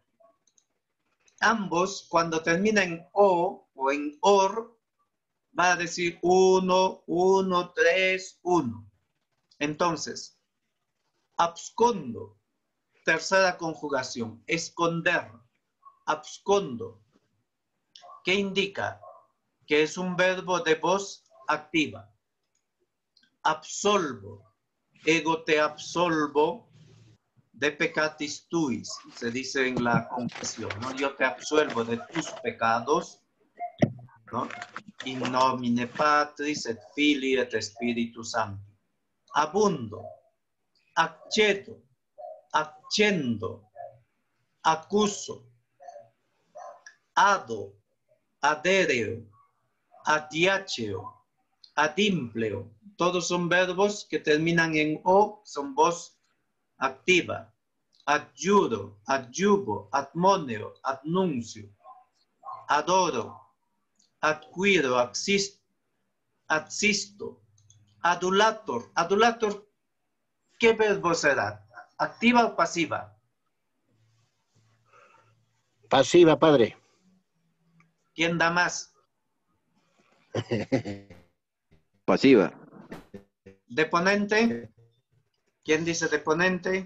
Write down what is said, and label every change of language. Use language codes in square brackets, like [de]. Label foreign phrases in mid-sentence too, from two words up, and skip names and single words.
[es] Ambos, cuando termina en o en or, va a decir 1, 1, 3, 1. Entonces, abscondo, tercera conjugación, esconder, abscondo. ¿Qué indica? Que es un verbo de voz activa. [la] Absolvo, ego te absolvo, de peccatis tuis, [es] se dice en la confesión, ¿no? Yo te absuelvo de tus pecados, ¿no? [la] In nomine Patris et Filii et Spiritus Sancti. Abundo, accedo, accendo, acuso, ado, adereo, adiaceo, adimpleo. [es] Todos son verbos que terminan en o, son voz activa. [la] Adjudo, adjubo, admoneo, adnuncio. Adoro, adquiero, adsisto, adulator. Adulator, [es] ¿qué verbo será? ¿Activa o pasiva? Pasiva, padre. ¿Quién da más? Pasiva. ¿Deponente? ¿Quién dice deponente?